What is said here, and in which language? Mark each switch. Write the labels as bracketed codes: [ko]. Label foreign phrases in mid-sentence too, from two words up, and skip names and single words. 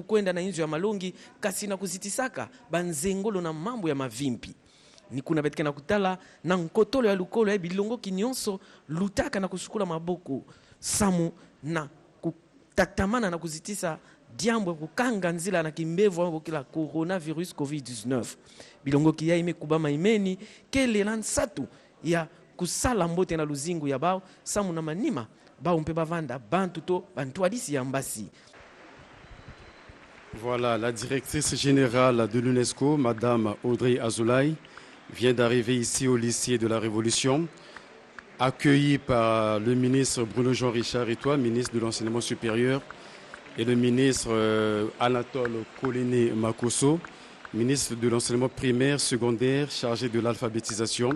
[ktu] kukwenda na inzo ya malongi kasi na kuzitisaka banzengolo na mambo ya mavimpi ni kuna betkena kutala na nkotolo ya lukolo ya bilongo kinyonso lutaka na kusukula maboko samu na kutatamana na kuzitisa diambo kukanga nzila na kimbevu wa kila coronavirus COVID-19 bilongo kia imekubama imeni kele lansatu ya kusala mbote na luzingu ya bao samu na manima bao mpe bavanda bantu to bantu hadisi ya mbasi. [fr] Voilà, la directrice générale de l'UNESCO, Madame Audrey Azoulay, vient d'arriver ici au lycée de la Révolution, accueillie par le ministre Bruno-Jean Richard Etoile, ministre de l'Enseignement supérieur, et le ministre Anatole Koliné Makosso, ministre de l'Enseignement primaire, secondaire, chargé de l'alphabétisation.